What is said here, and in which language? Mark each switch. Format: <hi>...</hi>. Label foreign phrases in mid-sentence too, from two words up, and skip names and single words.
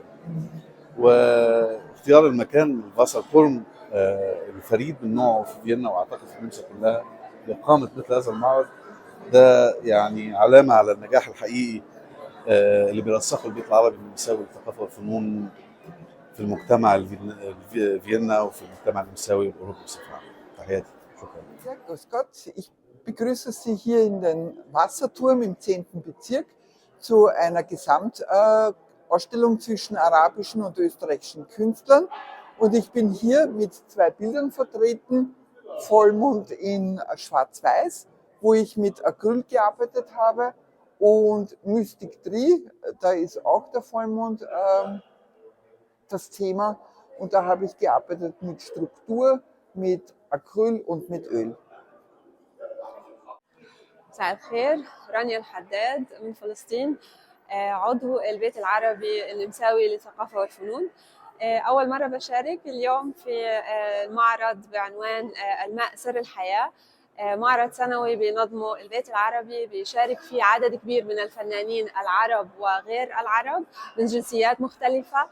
<ar>واختيار المكان الفاسركورن الفريد من نوعه في فيينا واعتقد في النمسا كلها لإقامة مثل هذا المعرض، ده يعني علامة على النجاح الحقيقي اللي بيرسخه البيت العربي النمساوي للثقافة والفنون في المجتمع فيينا وفي المجتمع النمساوي والأوروبي بصفة عامة. تحياتي، شكرا.</ar> <de>Ja, grüß Gott. Ich begrüße Sie hier in den Wasserturm im 10. Bezirk zu einer Gesamtausstellung zwischen arabischen und österreichischen Künstlern. Und ich bin hier mit zwei Bildern vertreten. Vollmond in Schwarz-Weiß, wo ich mit Acryl gearbeitet habe. Und Mystic Tree, da ist auch der Vollmond das Thema. Und da habe ich gearbeitet mit Struktur, mit Acryl und mit Öl.</de> <ar>مساء الخير، رانيا الحداد من فلسطين، عضو البيت العربي النمساوي للثقافة والفنون. أول مرة بشارك اليوم في المعرض بعنوان الماء سر الحياة، معرض سنوي بينظمه البيت العربي، بيشارك فيه عدد كبير من الفنانين العرب وغير العرب من جنسيات مختلفة.</ar>